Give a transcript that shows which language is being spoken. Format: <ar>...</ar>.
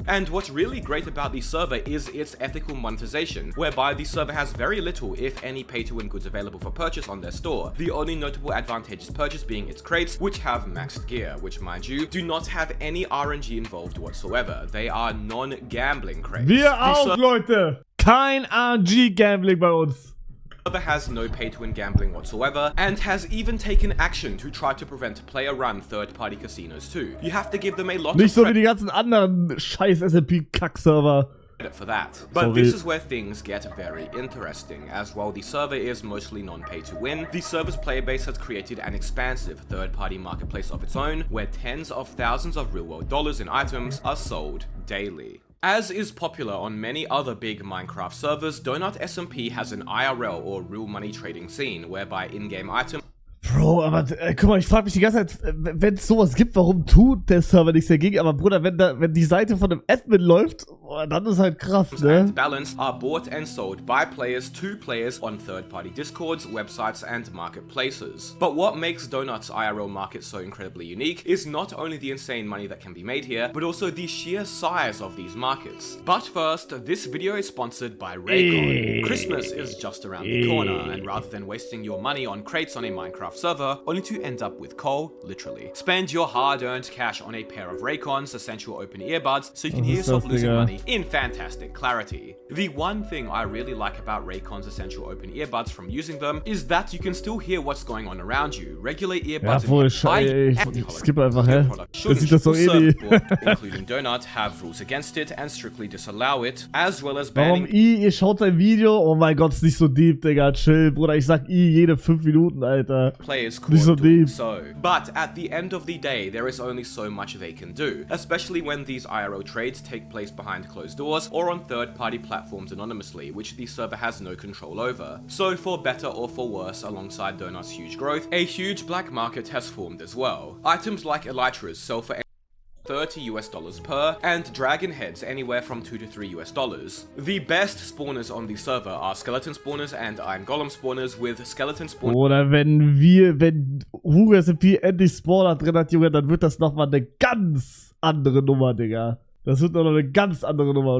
<en>And what's really great about the server is its ethical monetization, whereby the server has very little, if any, pay-to-win goods available for purchase on their store. The only notable advantageous purchase being its crates, which have maxed gear, which, mind you, do not have any RNG involved whatsoever. They are non-gambling crates.</en> <de>Wir auch, Leute! Kein RNG-Gambling bei uns.</de> <en>server has no pay-to-win gambling whatsoever, and has even taken action to try to prevent player-run third-party casinos too. You have to give them a lot</en> <de>Nicht</de> <en>of</en> <de>so wie die ganzen anderen scheiß SMP-Kack-Server.</de> <en>for that. But this is where things get very interesting, as while the server is mostly non-pay to win, the server's player base has created an expansive third-party marketplace of its own, where tens of thousands of real-world dollars in items are sold daily. As is popular on many other big Minecraft servers, Donut SMP has an IRL or real money trading scene, whereby in-game items</en> <de>Bro, aber guck mal, ich frage mich die ganze Zeit, wenn es sowas gibt, warum tut der Server nichts dagegen? Aber Bruder, wenn die Seite von einem Admin läuft, dann ist halt krass, ne?</de> <en>And balance are bought and sold by players to players on third-party discords, websites, and marketplaces. But what makes Donut's IRL market so incredibly unique is not only the insane money that can be made here, but also the sheer size of these markets. But first, this video is sponsored by Raycon. Christmas is just around the corner, and rather than wasting your money on crates on a Minecraft server, only to end up with coal, literally, spend your hard-earned cash on a pair of Raycon's essential open earbuds so you can hear yourself losing money in fantastic clarity. The one thing I really like about Raycon's essential open earbuds from using them is that you can still hear what's going on around you. Regular earbuds</en> <de>skip einfach, hä? Das sieht das so</de> <en>including Donut, have rules against it and strictly disallow it, as well as banning.</en> <de>Warum ihr schaut sein Video? Oh mein Gott, ist nicht so deep, Digga, chill, Bruder, ich sag jede 5 Minuten, Alter.</de> <en>Players caught doing so. But at the end of the day, there is only so much they can do, especially when these IRL trades take place behind closed doors or on third-party platforms anonymously, which the server has no control over. So for better or for worse, alongside Donut's huge growth, a huge black market has formed as well. Items like elytras sell for $30 per, and dragon heads anywhere from $2 to $3. The best spawners on the server are skeleton spawners and iron golem spawners, with skeleton spawners.</en> <de>Oder wenn Hugo SMP endlich Spawner drin hat, Junge, dann wird das nochmal eine ganz andere Nummer, Digga. Das wird noch eine ganz andere Nummer.</de>